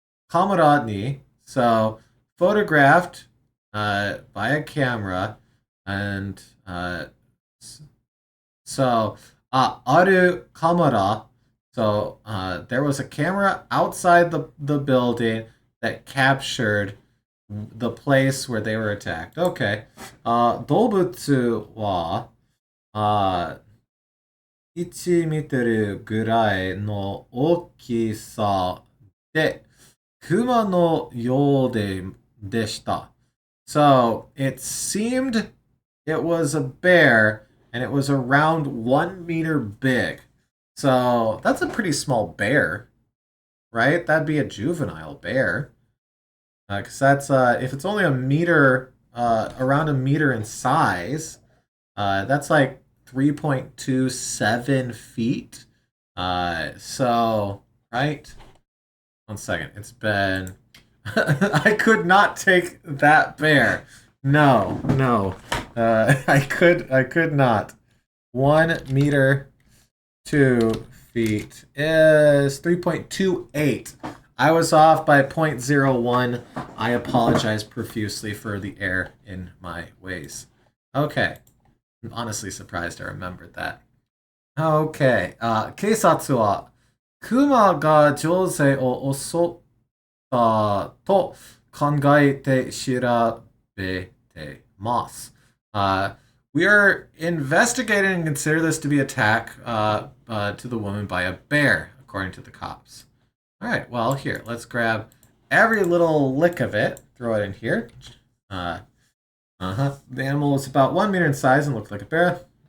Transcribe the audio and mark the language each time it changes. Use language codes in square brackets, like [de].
[ja] Kamera ni, [en] so photographed by a camera, and So, [ja] aru kamera. [en] So, there was a camera outside the building that captured the place where they were attacked. Okay. [ja] 動物は、1メートルぐらいの大きさで、熊のようでした。 [en] So, it seemed it was a bear, and it was around 1 meter big. So, that's a pretty small bear, right? That'd be a juvenile bear. Because that's, if it's only a meter, around a meter in size, that's like 3.27 feet. So, right? 1 second. It's been. I could not take that bear. No, no. I could not. 1 meter, 2 feet is 3.28. I was off by 0.01. I apologize profusely for the error in my ways. Okay. I'm honestly surprised I remembered that. Okay. [ja] 警察は熊が女性を襲ったと考えて調べてます。 [en] We are investigating and consider this to be attack to the woman by a bear, according to the cops. All right, well, here, let's grab every little lick of it, throw it in here. The animal was about 1 meter in size and looked like a bear.